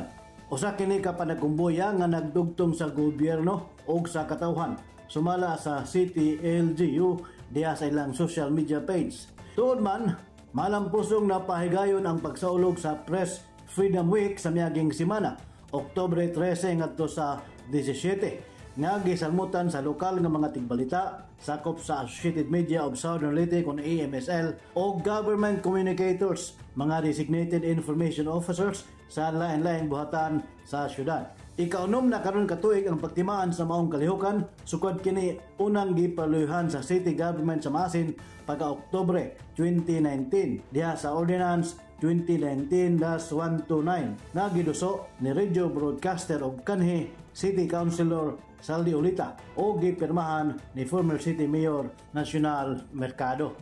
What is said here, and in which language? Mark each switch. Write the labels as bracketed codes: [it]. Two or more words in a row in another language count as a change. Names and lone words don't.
[ceb] Usa kini ka panagkumbuya nga nagdugtong sa gobyerno og sa katawhan sumala sa City LGU diha sa ilang [en] social media page. [ceb] Tuod man malampusong napahigayon ang pagsaulog sa Press Freedom Week sa miaging semana, Oktubre 13 ngadto sa 17, nga gisalmutan sa lokal nga mga tigbalita, sakop sa Associated Media of Southern Leyte kon AMSL o [en] government communicators, [ceb] mga [en] designated information officers [ceb] sa lain-laing buhatan sa syudad. Ikaunom na karon katuig ang pagtimaan sa maong kalihukan sukad kini unang gipaluhan sa [en] city government [ceb] sa Masin pagka Oktubre 2019 diha sa Ordinance 2019-129 na giduso ni [en] radio broadcaster [ceb] og kanhi [en] City Councilor [ceb] Saldi Ulita o gipirmahan ni [en] former City Mayor [ceb] Nacional Mercado.